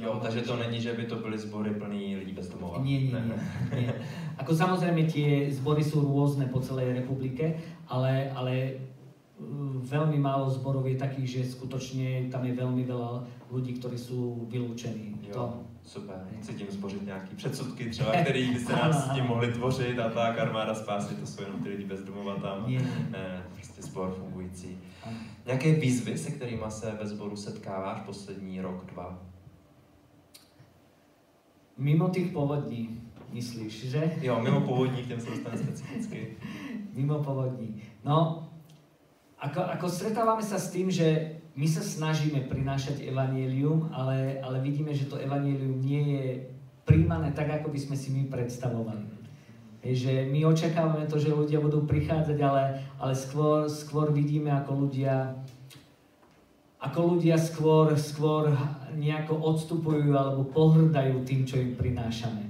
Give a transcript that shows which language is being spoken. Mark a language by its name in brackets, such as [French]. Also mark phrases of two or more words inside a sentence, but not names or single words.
[Czech] Jo, takže to není, že by to byly zbory plný lidí bez domova. [Slovak] Nie. Ako samozrejme tie zbory sú rôzne po celej republike, ale veľmi málo zborov je takých, že skutočne tam je veľmi veľa ľudí, ktorí sú vylúčení. [Czech] Super, chci tím zbořit nějaký předsudky třeba, který by se nás s tím mohli tvořit a tak, Armáda spásy, to jsou jenom ty lidi bez domova tam, prostě sbor fungující. Nějaké výzvy, se kterými se ve sboru setkáváš poslední rok, 2? [Slovak] Mimo tých povodní, myslíš, že? [Czech] Jo, mimo povodní, k těm se dostane specificky. Mimo povodní. [Slovak] No, ako stretávame sa s tým, že my sa snažíme prinášať evanjelium, ale vidíme, že to evanjelium nie je príjmané tak, ako by sme si my predstavovali. Že my očakávame to, že ľudia budú prichádzať, ale skôr vidíme, ako ľudia skôr nejako odstupujú alebo pohrdajú tým, čo im prinášame.